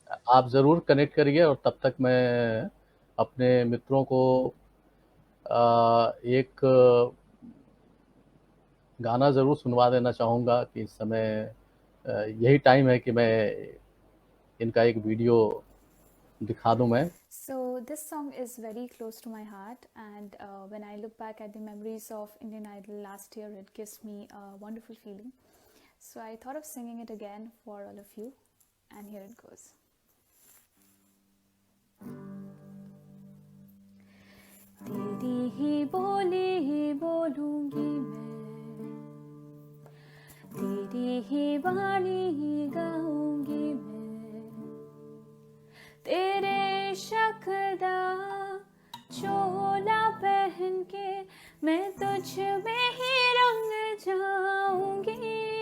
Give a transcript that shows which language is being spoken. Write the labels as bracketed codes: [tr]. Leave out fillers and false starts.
[hi] आप ज़रूर कनेक्ट करिए, और तब तक मैं अपने मित्रों को एक गाना ज़रूर सुनवा देना चाहूँगा कि इस समय यही टाइम है कि मैं इनका एक वीडियो दिखा दूं मैं। [en] So this song is very close to my heart, and when I look back at the memories of Indian Idol last year, it gives me a wonderful feeling. So I thought of singing it again for all of you, and here it goes. [hi] तेरी ही बोली बोलूंगी मैं, तेरी ही वाणी गाऊंगी मैं, तेरे शक्दा चोला पहन के मैं तुझ में ही रंग जाऊंगी,